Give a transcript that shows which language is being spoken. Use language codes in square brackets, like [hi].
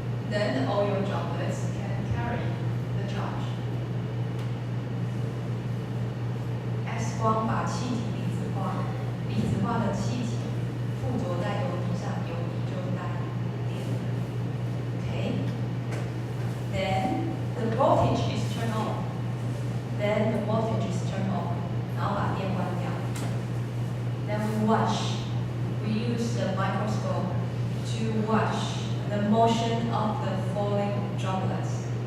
[en] Then the oil droplets can carry the charge. [zh] X 光把气体离子化，离子化的气体附着在油滴上，油滴就带电。 [en] Okay. Then the voltage is turned on. Then the voltage is turned on. [zh] 然后把电关掉。 [en] Then we watch. We use the microscope to watch the motion of the falling droplets.